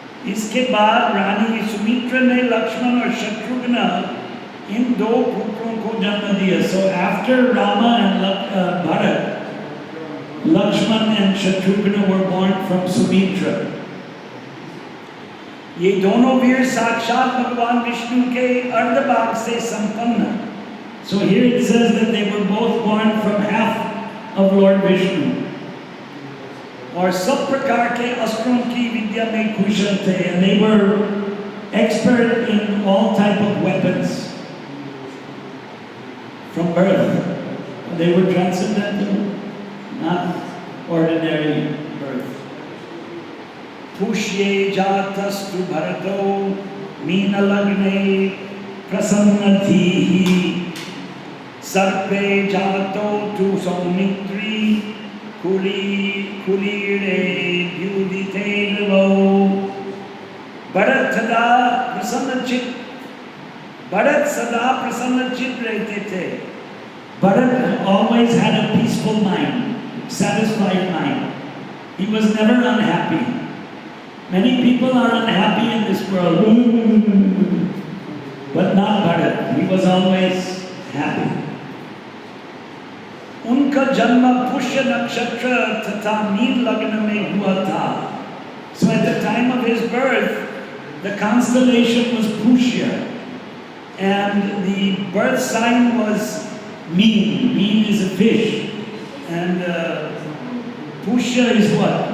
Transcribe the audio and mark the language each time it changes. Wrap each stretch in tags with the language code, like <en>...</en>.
<hi>इसके बाद रानी सुमित्रा ने लक्ष्मण और शत्रुघ्न इन दो पुत्रों को जन्म दिया.</hi> <en>So after Rama and Bharat, Lakshman and Shatrugna were born from Sumitra.</en> <hi>ये दोनों वीर साक्षात भगवान विष्णु के अर्धभाग से संपन्न.</hi> <en>So here it says that they were both born from half of Lord Vishnu.</en> <hi>और सब प्रकार के अस्त्रों की विद्या में कुशल थे,</hi> <en>and they were expert in all type of weapons from birth. They were transcendental, not ordinary birth.</en> <sa>Pushye jatastu bharato मीनलग्ने प्रसन्नधीः सर्पे जातो तु सौमित्री कुलीरे द्युदिते नवो।</sa> <hi>भरत सदा प्रसन्नचित रहते थे।</hi> <en>Bharat always had a peaceful mind, satisfied mind. He was never unhappy. Many people are unhappy in this world, but not Bharat. He was always happy.</en> <hi>उनका जन्म पुष्य नक्षत्र तथा मीन लग्न में हुआ था.</hi> <en>So at the time of his birth, the constellation was Pushya, and the birth sign was Meen. Meen is a fish, and Pushya is what?</en>